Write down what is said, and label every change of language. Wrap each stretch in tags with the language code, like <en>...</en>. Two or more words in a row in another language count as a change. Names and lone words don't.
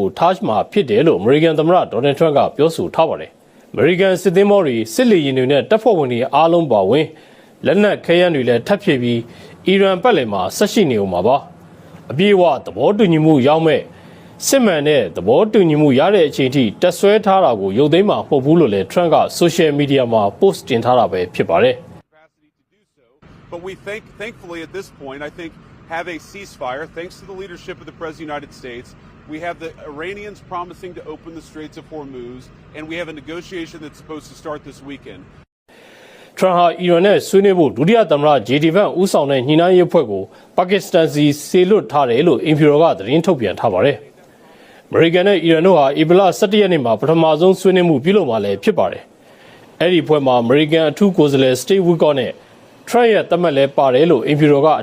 <my>ထားမှာဖြစ်တယ်လို့အမေရိကန်သမ္မတဒေါ်နယ်ထရန့်ကပြောဆိုထားပါတယ်အမေရိကန်စစ်သင်္ဘောတွေစစ်လေယာဉ်တွေနဲ့တပ်ဖွဲ့ဝင်တွေအားလုံးပါဝင်လက်နက်ခဲယမ်းတွေလည်းထပ်ဖြည့်ပြီးအီရန်ပတ်လည်မှာဆက်ရှိနေဦးမှာပါအပြည့်အဝသဘောတူညီမှုရောက်မဲ့စစ်မှန်တဲ့သဘောတူညီမှုရတဲ့အချိန်ထိတက်ဆွဲထားတာကိုရုပ်သိမ်းမှာမဟုတ်ဘူးလို့လည်းထရန့်ကဆိုရှယ်မီဒီယာမှာ post တင်ထားတာပဲဖြစ်ပါတယ်</my> <en>But we thankfully at this point, I think, have a ceasefire thanks to the leadership of the President of the United States. We have the Iranians promising to open the Straits of Hormuz, and we have a negotiation that's supposed to start this weekend.</en> <my>ထရန့်ဟာအီရန်နဲ့ဆွေးနွေးဖို့ဒုတိယသမ္မတဂျေဒီဗန်ဦးဆောင်တဲ့ညှိနှိုင်းရေးအဖွဲ့ကိုပါကစ္စတန်စီစေလွှတ်ထားတယ်လို့အင်ဖီရောကသတင်းထုတ်ပြန်ထားပါတယ်။အမေရိကန်နဲ့အီရန်တို့ဟာဧပြီလ17ရက်နေ့မှာပထမဆုံးဆွေးနွေးမှုပြုလုပ်မှာလည်းဖြစ်ပါတယ်။အဲ့ဒီအဖွဲ့မှာအမေရိကန်အထူးကိုယ်စားလှယ်စတေးဝီကော့နဲ့ထရန့်ရဲ့တမက်လဲပါတယ်လို့အင်ဖီရောကအ</my>